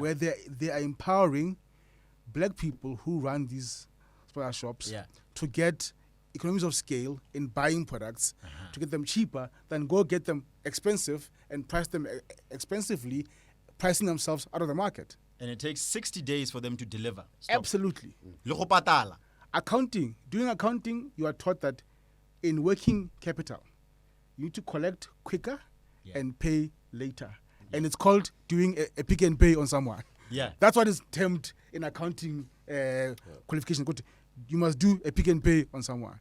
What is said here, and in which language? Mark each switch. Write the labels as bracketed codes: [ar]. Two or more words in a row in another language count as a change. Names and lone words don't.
[en] where they are empowering black people who run these smaller shops Yeah. to get economies of scale in buying products to get them cheaper than go get them expensive and price them expensively, pricing themselves out of the market. And it takes 60 days for them to deliver. Stop. Absolutely. [st] Le go patala. [en] Doing accounting, you are taught that in working capital, you need to collect quicker Yeah. and pay later. And it's called doing a pick and pay on someone. Yeah. That's what is termed in accounting qualification. You must do a pick and pay on someone.